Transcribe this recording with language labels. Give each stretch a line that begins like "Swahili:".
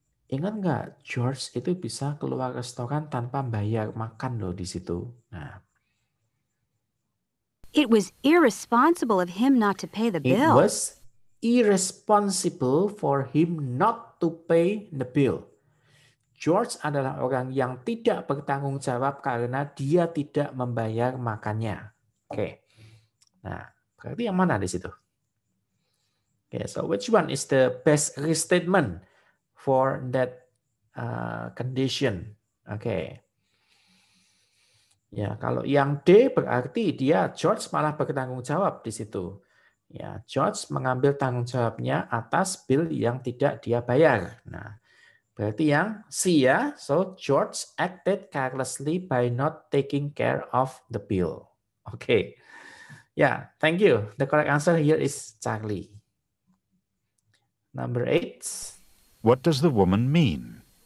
Indonesian: Ingat nggak, George itu bisa keluar restoran tanpa bayar makan loh di situ. Nah,
English: It was irresponsible of him not to pay the it bill. was irresponsible for him not to pay the bill.
Indonesian: George adalah orang yang tidak bertanggung jawab karena dia tidak membayar makannya. Oke. Nah, berarti yang mana di situ?
English: Okay, so which one is the best restatement for that condition?
Indonesian: Oke. Ya, kalau yang D berarti dia George malah bertanggung jawab di situ. Ya, George mengambil tanggung jawabnya atas bill yang tidak dia bayar. Nah, berarti yang C ya.
English: So George acted carelessly by not taking care of the bill. Oke. Yeah, thank you. The correct answer here is Charlie. Number 8. What does the woman mean?